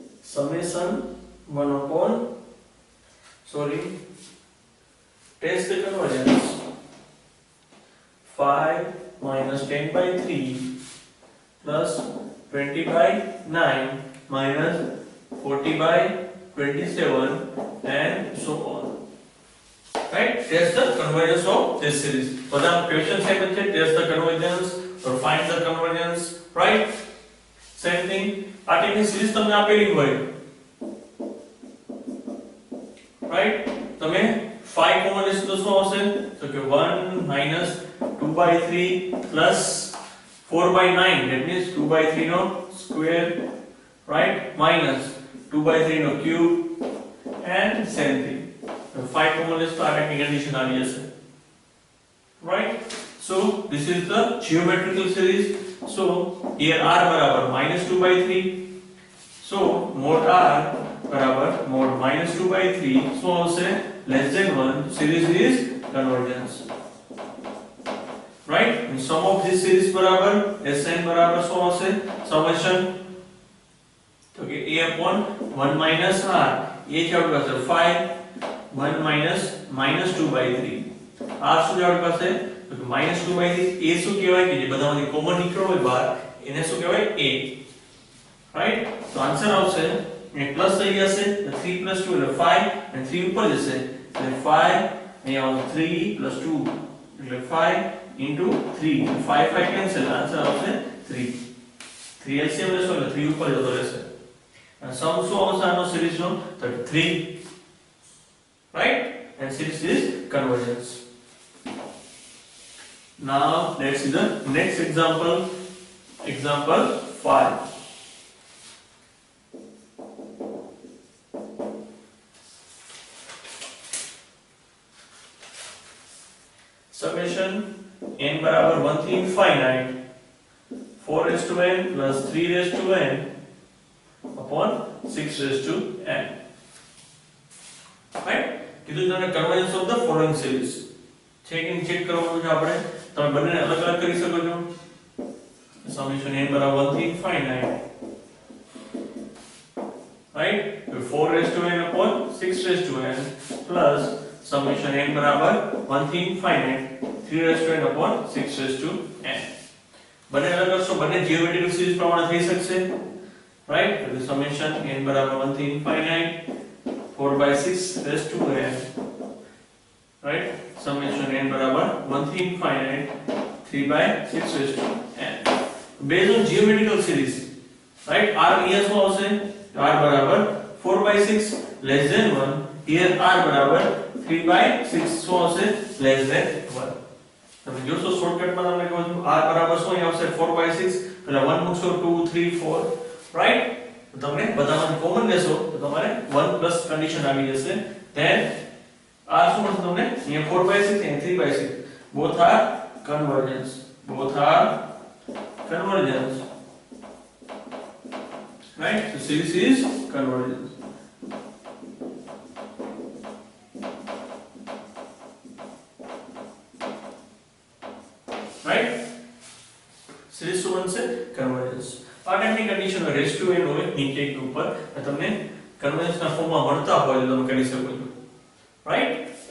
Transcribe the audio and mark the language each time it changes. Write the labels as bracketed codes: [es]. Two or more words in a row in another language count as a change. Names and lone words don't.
[en] summation 1 upon test the convergence 5 minus 10 by 3 plus 20 by 9 minus 40 by 27 and so on. Right? Test the convergence of this series. બધા question same છે, test the convergence or find the convergence, right? Same thing. [gu] આ ટાઈપની series તમને આપેલી હોય, right? તમે 5 કોમન લેશો તો શું આવશે? તો કે [en] 1 minus 2 by 3 plus 4 by 9, that means 2 by 3 no square, right? Minus 2 by 3 no cube and same thing. 5 common list to our condition [gu] આવી જશે, [en] right? So this is the geometrical series. So here r બરાબર -2 by 3, so mod r બરાબર mod -2 by 3 [gu] શું આવશે? [en] less than 1. series is convergence, right? and sum of this series બરાબર sn બરાબર [gu] શું આવશે? summation તો કે [en] a upon 1 minus r, [gu] a છે આપણી પાસે 5, 1 minus -2 by 3, r શું છે આપણી પાસે? તો કે -2 by 3, a શું કહેવાય કે જે બધામાંથી કોમન નીકળ્યો હોય બહાર એને શું કહેવાય? a, રાઈટ? તો આન્સર આવશે એ પ્લસ થઈ જશે, 3 + 2 એટલે 5 અને 3 ઉપર જશે એટલે 5, અહીંયા આવશે 3 + 2 એટલે 5 * 3, 5 કેન્સલ, આન્સર આવશે 3. 3 LCM લેશો એટલે 3 ઉપર જતો રહેશે અને સમ શું આવશે આનો સિરીઝનો? તો 3, [en] right? and series is convergence. Now let's see the next example. Example 5. Summation n बराबर 1 to infinite 4 raised to n plus 3 raised to n upon 6 raised to n. Right? [gu] કીધું તમને [en] convergence of the following series [gu] છે કે ચેક કરવાનું છે આપણે. તમે બંનેને અલગ અલગ કરી શકો છો. [en] summation n [gu] બરાબર [en] 1 to infinite, right? 4 raised to n upon 6 raised to n plus summation n બરાબર 1 to infinite 3 raised to n upon 6 raised to n. [gu] બંને અલગ કરશો, બંને જીઓમેટ્રિકલ સિરીઝ પ્રમાણે થઈ શકશે, right? [en] તો summation n બરાબર 1 to infinite 4 by 6 raised to n, right? summation n બરાબર 1 to infinite 3 by 6 raised to n. based on geometrical series, right? r here [gu] શું આવશે? [en] r બરાબર 4 by 6 less than 1, here r બરાબર 3 by 6 [gu] શું આવશે? [en] less than 1. [gu] તમે જોશો શોર્ટકટમાં તમને કહું છું r બરાબર શું આવશે? 4 by 6 એટલે 1 મૂકશો 2 3 4, right? તો તમને બધામાંથી કોમન લેશો તો તમારે 1 પ્લસ કન્ડિશન આવી જશે. [en] then r [gu] શું મળશે તમને? [en] અહીંયા 4 by 6 and 3 by 6 both are convergence, right? so series is convergence. right? [gu] series શું બનશે? convergence. આ ટાઈપની કન્ડિશન [en] raise to n [gu] હોય નીચે કે ઉપર તમને કન્વર્જન્સના ફોર્મમાં મળતા હોય તો તમે કરી શકો છો, રાઈટ?